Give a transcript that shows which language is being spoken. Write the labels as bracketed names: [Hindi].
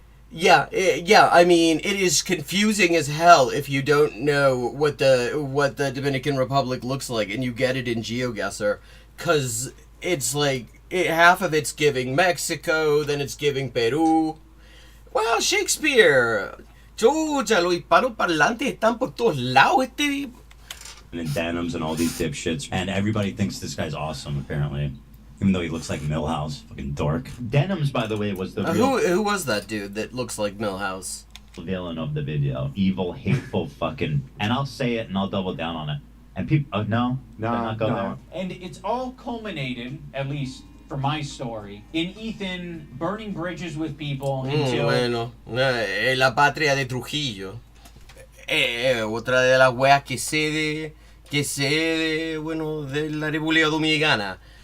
[English] Yeah, I mean, it is confusing as hell if you don't know what the Dominican Republic looks like and you get it in GeoGuessr, because it's like, half of it's giving Mexico, then it's giving Peru. Well, Shakespeare! [Spanish] Chucha, los hispanoparlantes están por todos lados, [English] And denims and all these dipshits. And everybody thinks this guy's awesome, apparently. Even though he looks like Milhouse. Fucking dork. Denims, by the way, was the real... Who was that dude that looks like Milhouse? Villain of the video. Evil, hateful fucking... And I'll say it and I'll double down on it. And people... Oh, no? No, not go there. And it's all culminated, at least for my story, in Ethan burning bridges with people until... [Spanish] Bueno, la patria de Trujillo. Otra de las weas que sé de la República Dominicana.